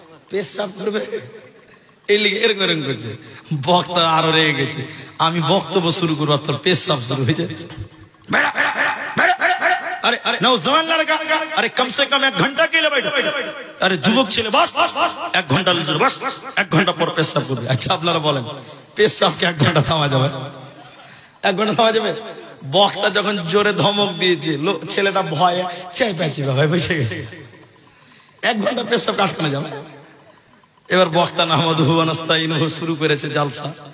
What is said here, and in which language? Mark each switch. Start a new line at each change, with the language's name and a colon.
Bangla: পেশাব করবে, এই লিগে এরকম এরকম করছে। বক্তা আরো রেগে গেছে, আমি বক্তব্য শুরু করবো, তোর পেশাব শুরু হয়েছে।
Hindi: अरे अरे नौजवान लड़का, अरे कम से कम 1 घंटा के लिए बैठो।
Bangla: अरे যুবক ছেলে, বস 1 ঘন্টা বস, 1 ঘন্টা পর পেশাব করবে। আচ্ছা আপনারা বলেন, পেশাবকে 1 ঘন্টা থামা যাবে? 1 ঘন্টা থামা যাবে? বক্তা যখন জোরে ধমক দিয়েছে, ছেলেটা ভয়ে চাই পাচ্ছি ভাই বসে গেছে। 1 ঘন্টা পেশাব আটকানো যাবে? এবার বক্তা নাহমাদুহু ওয়া নাস্তাইনুহু শুরু করেছে জালসা।